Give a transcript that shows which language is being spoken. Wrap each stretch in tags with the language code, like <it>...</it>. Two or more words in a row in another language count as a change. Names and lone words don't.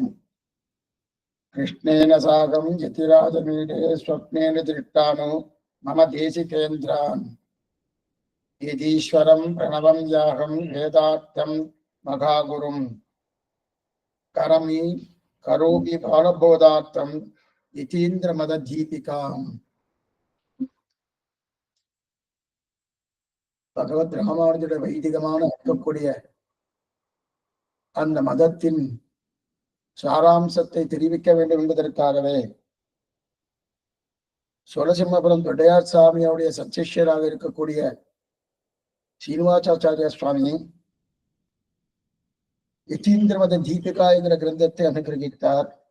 <sa>कृष्णेन साकं यतिराजमीडे स्वप्नेन दृष्टानो मम देशिकेन्द्रान् यदीश्वरं प्रणवं याहं वेदार्थं महागुरुं करोमि बालबोधार्थं यतीन्द्रमददीपिकाम्</sa> <ta>பகவத் ராமானுஜருடைய வைதிகமான இருக்கக்கூடிய அந்த மதத்தின் சாராம்சத்தை தெரிவிக்க வேண்டும் என்பதற்காகவே சோழசிம்மபுரம் தொண்டையார் சாமியோடைய சச்சிஷ்யராக இருக்கக்கூடிய சீனிவாசாச்சாரிய சுவாமி யதீந்திரமத தீபிகா என்கிற கிரந்தத்தை அனுகிரகித்தார்.</ta>